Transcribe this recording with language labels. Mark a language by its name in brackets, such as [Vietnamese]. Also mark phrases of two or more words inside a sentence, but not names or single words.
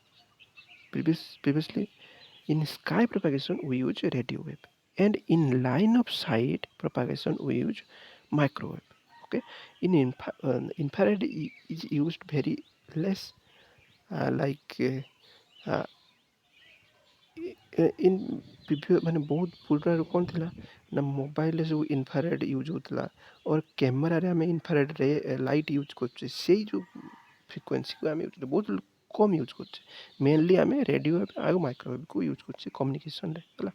[English] Previously, in sky propagation we use radio wave, and in line of sight propagation we use microwave. Okay, in infrared is used very less, like [Odia] इन ମାନେ ବହୁତ ପୂର୍ବରୁ କ'ଣ ଥିଲା ନା ମୋବାଇଲରେ ସବୁ [English] infrared use [Odia] ହେଉଥିଲା और କ୍ୟାମେରାରେ ଆମେ [English] infrared light use [Odia] କରୁଛେ ସେଇ ଯେଉଁ ଫ୍ରିକ୍ୱେନ୍ସିକୁ ଆମେ ୟୁଜ୍ ବହୁତ କମ୍ ୟୁଜ୍ କରୁଛେ ମେନଲି ଆମେ [English] radio wave [Odia] ଆଉ [English] microwave use [Odia] କରୁଛେ କମ୍ୟୁନିକେସନ୍ରେ ହେଲା।